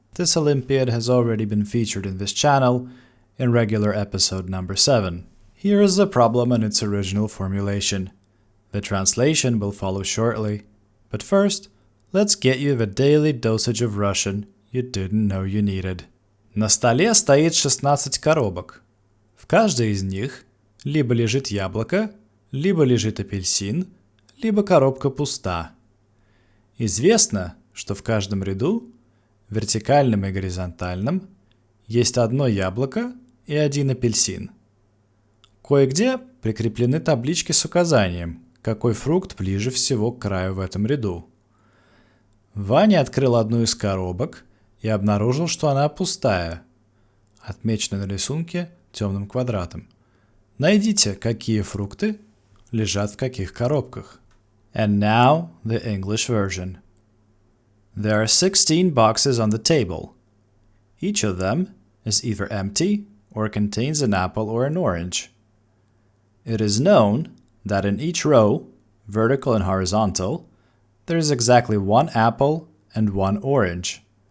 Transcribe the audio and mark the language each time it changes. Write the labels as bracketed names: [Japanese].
[English] This Olympiad has already been featured in this channel in regular episode number 7. Here is the problem in its original formulation. The translation will follow shortly, but first, let's get you the daily dosage of Russian you didn't know you needed. [Russian] На столе стоит 16 коробок. В каждой из них либо лежит яблоко, либо лежит апельсин, либо коробка пуста. Известно, что в каждом ряду, вертикальном и горизонтальном, есть одно яблоко и один апельсин. Кое-где прикреплены таблички с указанием, какой фрукт ближе всего к краю в этом ряду. Ваня открыл одну из коробок и обнаружил, что она пустая, отмечена на рисунке темным квадратом. Найдите, какие фрукты лежат в каких коробках. [English] And now the English version. There are 16 boxes on the table. Each of them is either empty or contains an apple or an orange. It is known that in each row, vertical and horizontal, there is exactly one apple and one orange.